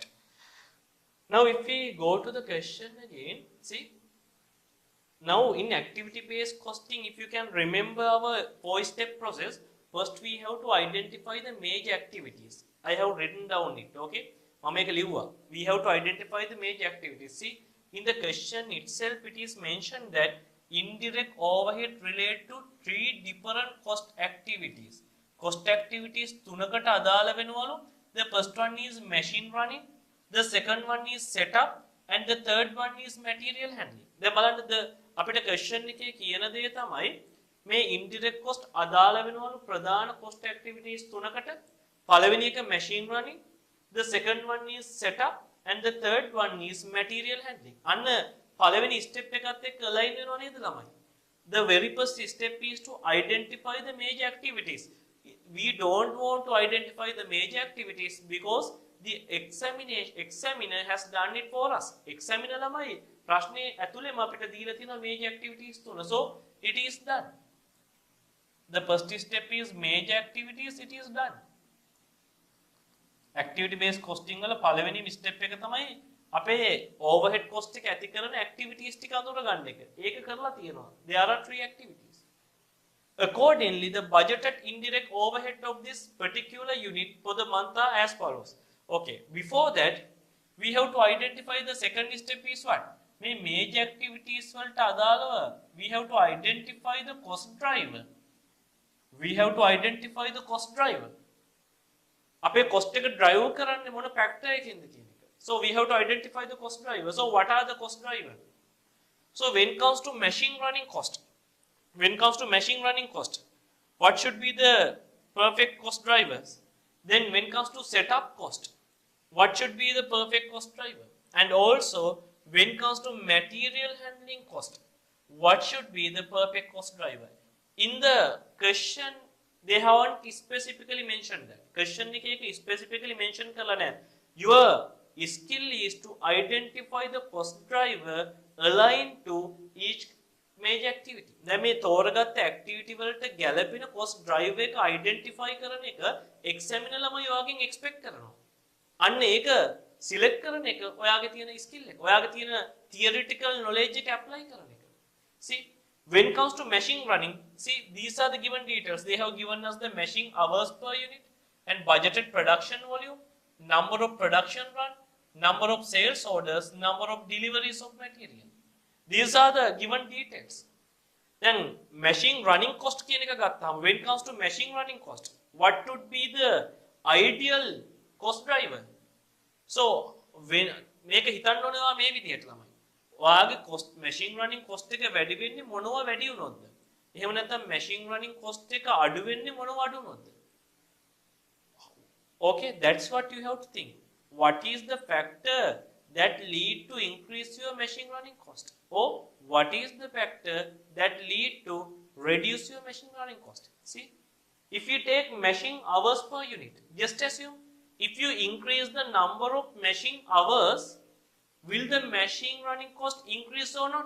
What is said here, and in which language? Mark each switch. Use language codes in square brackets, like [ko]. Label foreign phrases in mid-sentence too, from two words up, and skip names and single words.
[en] Now if we go to the question again, see, now in activity-based costing, if you can remember our 4-step process, first we have to identify the major activities. I have written down it, okay? We have to identify the major activities. See, in the question itself, it is mentioned that indirect overhead relate to 3 different cost activities. Cost activities [si] තුනකට අදාළ වෙනවලු. [en] The first one is machine running. the second one is setup, and the third one is material handling. [si] දැන් බලන්න අපිට question එකේ කියන දේ තමයි මේ indirect cost අදාළ වෙනවලු ප්‍රධාන [en] cost activities [si] තුනකට. පළවෙනි එක [en] machine running, the second one is setup, and the third one is material handling. [si] අන්න පළවෙනි step එකත් එක්ක align වෙනව නේද ළමයි? [en] The very first step is to identify the major activities. We don't want to identify the major activities because the examiner has done it for us. [si] Examiner ළමයි ප්‍රශ්නේ ඇතුළේම අපිට දීලා තියෙන [en] major activities [si] තුන. [en] So it is done. The first step is major activities, it is done. Activity based costing [si] වල පළවෙනි step එක තමයි අපේ [en] overhead cost [si] එක ඇති කරන activities ටික අඳුර ගන්න එක. ඒක කරලා තියෙනවා. [en] There are 3 activities. Accordingly, the budgeted indirect overhead of this particular unit for the month are as follows. Okay, before that, we have to identify the second step is what? මේ major activities [si] වලට අදාළව [en] we have to identify the cost driver. We have to identify the cost driver. [si] අපේ cost එක drive කරන්නේ මොන factor එකකින්ද කියන එක. [en] So we have to identify the cost driver. So what are the cost driver? So when it comes to machine running cost, what should be the perfect cost drivers? Then when it comes to setup cost, what should be the perfect cost driver? And also when it comes to material handling cost, what should be the perfect cost driver? In the question, they haven't specifically mentioned that. [si] Question එකේ [en] specifically mention [si] කරලා නැහැ. [en] Your skill is to identify the cost driver aligned to each major activity. [si] දැන් මේ තෝරගත්ත activity වලට ගැළපෙන [en] cost driver [si] එක identify කරන එක examiner ළමයි ඔයාගෙන් expect කරනවා. අන්න ඒක select කරන එක ඔයාගේ තියෙන skill එක. ඔයාගේ තියෙන [en] theoretical knowledge [si] එක apply කරන එක. [en] See, when it comes to machine running, see, these are the given details. They have given us the machine hours per unit and budgeted production volume, number of production run, number of sales orders, number of deliveries of material. These are the given details. Then machine running cost [si] කියන එක ගත්තාම [en] when it comes to machine running cost, what would be the ideal cost driver? So when [si] මේක හිතන්න ඕනේ මේ විදිහට ළමයි. ඔයාගේ cost [en] machine running cost [si] එක වැඩි වෙන්නේ මොනවා වැඩි වුණොත්ද? එහෙම නැත්නම් [en] machine running cost [si] එක අඩු වෙන්නේ මොනවා අඩු වුණොත්ද? [en] Okay, that's what you have to think. What is the factor that lead to increase your machine running cost? Or what is the factor that lead to reduce your machine running cost? See, if you take machine hours per unit, just assume if you increase the number of machine hours, will the machine running cost increase or not?